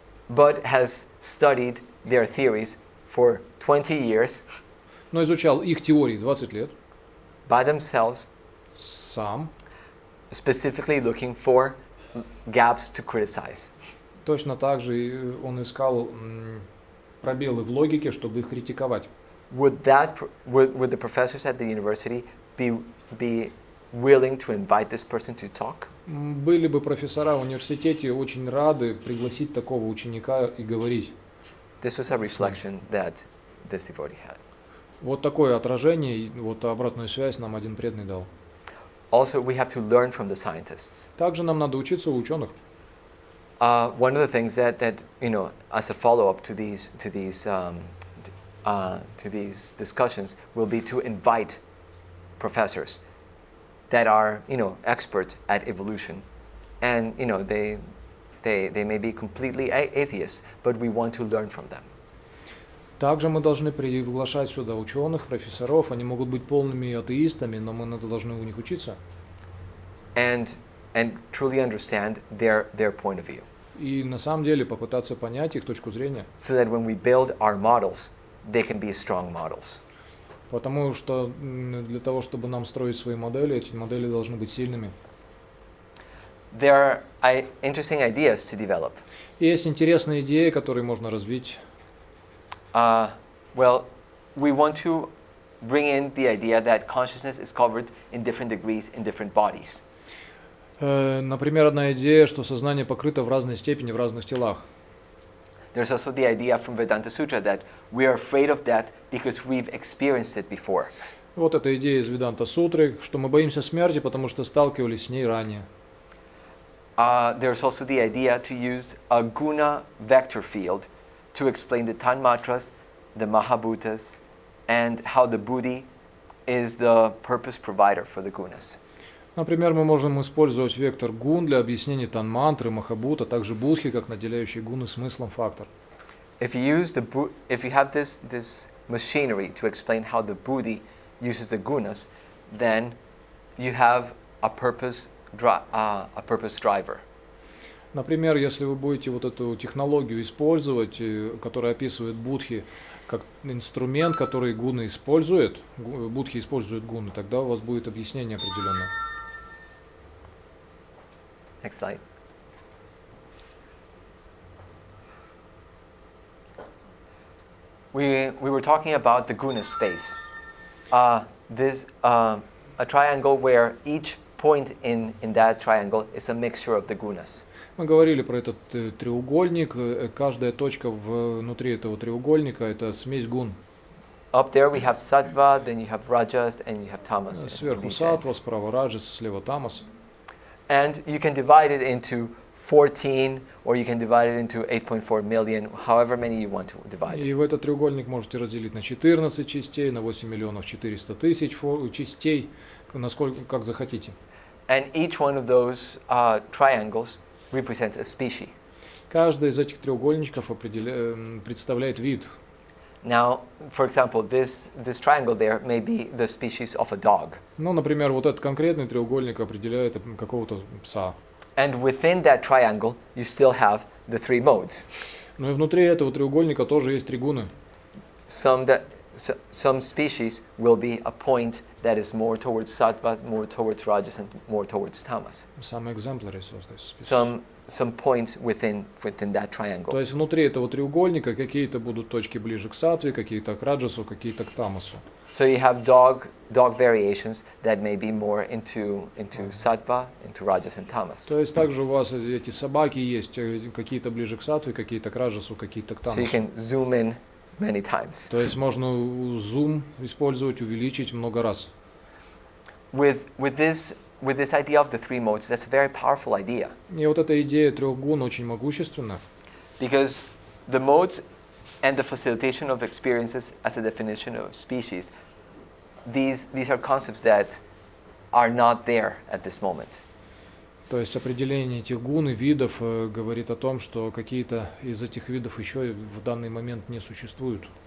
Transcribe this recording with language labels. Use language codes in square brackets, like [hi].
[en] but has studied their theories for 20 years [ru] но изучал их теории 20 лет, [en] by themselves, [ru] сам, [en] specifically looking for gaps to criticize. [ru] точно так же он искал пробелы в логике, чтобы их критиковать. [en] Would the professors at the university be willing to invite this person to talk? [ru] Были бы профессора в университете очень рады пригласить такого ученика и говорить. [en] This was a reflection that this devotee had. [ru] Вот такое отражение, и вот обратную связь нам один преданный дал. [en] Also, we have to learn from the scientists. [ru] Также нам надо учиться у ученых. [en] one of the things that as a follow-up to these discussions will be to invite professors that are expert at evolution, and they may be completely atheists, but we want to learn from them. [ru] Также мы должны приглашать сюда ученых, профессоров. Они могут быть полными атеистами, но мы должны у них учиться. [en] And truly understand their point of view. [ru] И на самом деле попытаться понять их точку зрения. [en] So that when we build our models, they can be strong models. [ru] Потому что для того, чтобы нам строить свои модели, эти модели должны быть сильными. [en] There are interesting ideas to develop. [ru] Есть интересные идеи, которые можно развить. [en] Well, we want to bring in the idea that consciousness is covered in different degrees in different bodies. [ru] Например, одна идея, что сознание покрыто в разной степени в разных телах. [en] There's also the idea from Vedanta Sutra that we are afraid of death because we've experienced it before. [ru] Вот эта идея из Веданта Сутры, что мы боимся смерти, потому что сталкивались с ней ранее. [en] There's also the idea to use a guna vector field to explain the tanmatras, the mahabhutas, and how the buddhi is the purpose provider for the gunas. [ru] Например, мы можем использовать вектор гун для объяснения танмантры, махабхут, а также будхи, как наделяющий гуны смыслом фактор. [en] If you have this machinery to explain how the buddhi uses the gunas, then you have a purpose driver. [ru] Например, если вы будете вот эту технологию использовать, которая описывает будхи как инструмент, который гуны использует, будхи используют гуны, тогда у вас будет объяснение определенное. [en] Next slide. We were talking about the guna space. This a triangle where each point in that triangle is a mixture of the gunas. [ru] Мы говорили про этот треугольник. Каждая точка внутри этого треугольника – это смесь гун. [en] Up there we have sattva, then you have rajas, and you have tamas. [ru] Сверху саттва, справа раджас, слева тамас. [en] And you can divide it into 14, or you can divide it into 8.4 million, however many you want to divide it. [ru] И в этот треугольник можете разделить на 14 частей, на 8 миллионов 400 тысяч частей, насколько, как захотите. [en] And each one of those triangles represents a species. [ru] Каждый из этих треугольничков представляет вид. [en] Now, for example, this triangle there may be the species of a dog. [ru] Ну, например, вот этот конкретный треугольник определяет какого-то пса. [en] And within that triangle, you still have the three modes. [ru] Ну и внутри этого треугольника тоже есть три гуны. [en] Some species will be a point that is more towards sattva, more towards rajas, and more towards tamas. Some exemplaries of this species. Some points within that triangle. [ru] То есть внутри этого треугольника какие-то будут точки ближе к саттве, какие-то к раджасу, какие-то к тамасу. [en] So you have dog variations that may be more into sattva, into rajas and tamas. [ru] То есть также у вас эти собаки есть, какие-то ближе к саттве, какие-то к раджасу, какие-то к тамасу. [en] So you can zoom in many times. [ru] То есть можно зум использовать, увеличить много раз. [en] With this idea of the three modes, that's a very powerful idea. [ru] И вот эта идея трех гун очень могущественна. [en] Because the modes and the facilitation of experiences as a definition of species, these are concepts that are not there at this moment. [ru] То есть определение этих гун и видов говорит о том, что какие-то из этих видов еще в данный момент не существуют.